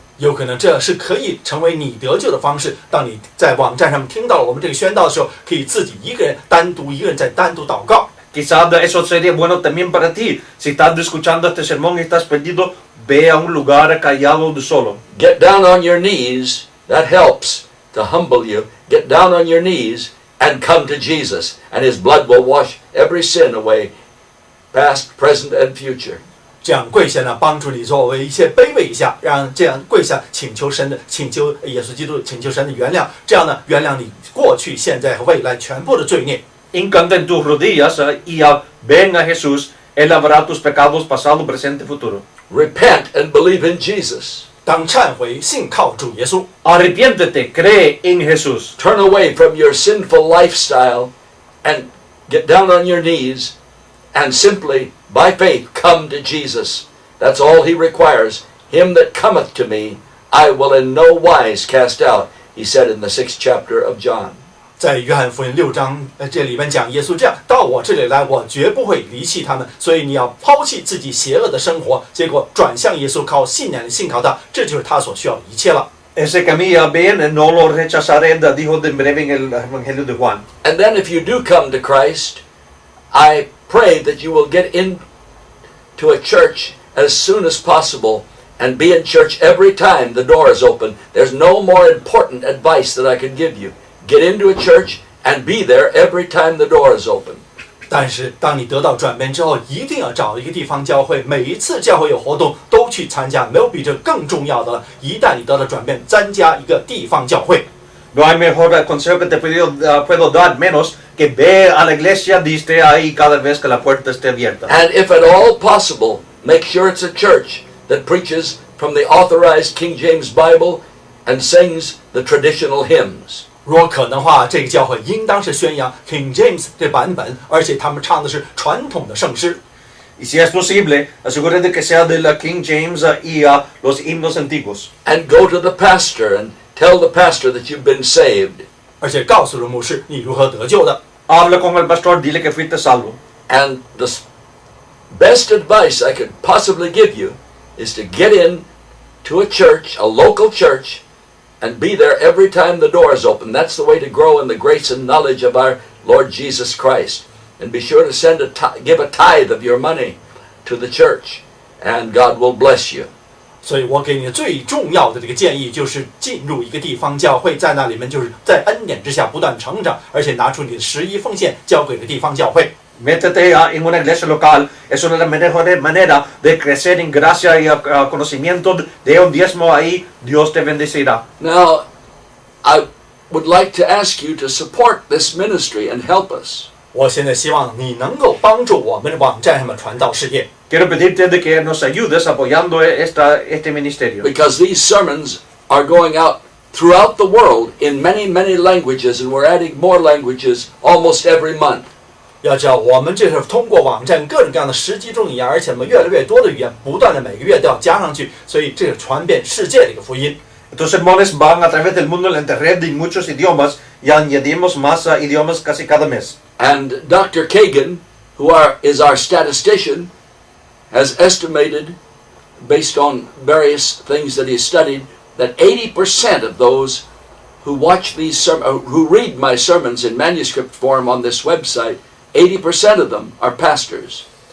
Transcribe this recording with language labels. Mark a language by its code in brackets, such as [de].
[zh] 有可能这是可以成为你得救的方式。当你在网站上面听到了我们这个宣道的时候，可以自己一个人单独祷告。 [es] Quizás eso sería bueno también para ti. Si estás escuchando este sermón y estás perdido, ve a un lugar callado de solo. [en] Get down on your knees. That helps to humble you. Get down on your knees and come to Jesus, and his blood will wash every sin away, past, present, and future. [zh] 这样跪下呢，帮助你作为一些卑微一下，让这样跪下请求耶稣基督，请求神的原谅，这样呢，原谅你过去、现在和未来全部的罪孽。 [es] Hincate en tus rodillas y ven a Jesús. Él lavará tus pecados pasado, presente, futuro. [en] Repent and believe in Jesus. [zh] 当忏悔，信靠主耶稣。 [es] Arrepiéntete, cree en Jesús. [en] Turn away from your sinful lifestyle and get down on your knees and simply, by faith, come to Jesus. That's all he requires. Him that cometh to me, I will in no wise cast out, he said in the 6th chapter of John. [zh] 在约翰福音6章这里面讲，耶稣这样到我这里来，我绝不会离弃他们。所以你要抛弃自己邪恶的生活，结果转向耶稣，靠信仰信靠他，这就是他所需要的一切了。 [es] Ese camino bien, no lo rechazaré, dijo de breve en el Evangelio de Juan. [en] And then if you do come to Christ, I pray that you will get into a church as soon as possible and be in church every time the door is open. There's no more important advice that I could give you. Get into a church and be there every time the door is open. [zh] 但是当你得到转变之后，一定要找一个地方教会，每一次教会有活动都去参加，没有比这更重要的了。一旦你得到转变，参加一个地方教会。 [es] No hay mejor consejo que te puedo dar menos que ve a la iglesia y esté ahí cada vez que la puerta esté abierta. [en] And if at all possible, make sure it's a church that preaches from the authorized King James Bible and sings the traditional hymns. [zh] 如果可能的话，这个教会应当是宣扬 King James 这版本，而且他们唱的是传统的圣诗。 [es] Y si es posible, asegúrate que sea de la King James y los himnos antiguos. [en] And go to the pastor and tell the pastor that you've been saved. [zh] 而且告诉了牧师你如何得救的。 [es] Habla con el pastor, dile que fuiste salvo. [en] And the best advice I could possibly give you is to get in to a church, a local church, and be there every time the door is open. That's the way to grow in the grace and knowledge of our Lord Jesus Christ. And be sure to give a tithe of your money to the church, and God will bless you. [zh] 所以我给你最重要的这个建议就是进入一个地方教会，在那里面就是在恩典之下不断成长，而且拿出你的11奉献交给了地方教会。 [es] Métete en una iglesia local, es una de las mejores maneras de crecer en gracia y conocimiento de un diezmo ahí, Dios te bendecirá. [en] Now, I would like to ask you to support this ministry and help us. [zh] 我现在希望你能够帮助我们的网站上的传道事业。 [es] Quiero pedirte de que nos ayudes apoyando este ministerio. [en] Because these sermons are going out throughout the world in many, many languages, and we're adding more languages almost every month. [zh] 要知道，我们这是通过网站各种各样的10几种语言，而且我们越来越多的语言，不断的每个月都要加上去，所以这是传遍世界的一个福音。 [es] Estos sermones van a través del mundo en la internet en muchos idiomas y añadimos más idiomas casi cada mes. [en] And Dr. Cagan, is our statistician, has estimated, based on various things that he's studied, that 80% of those who watch who read my sermons in manuscript form on this website, 80% of them are pastors.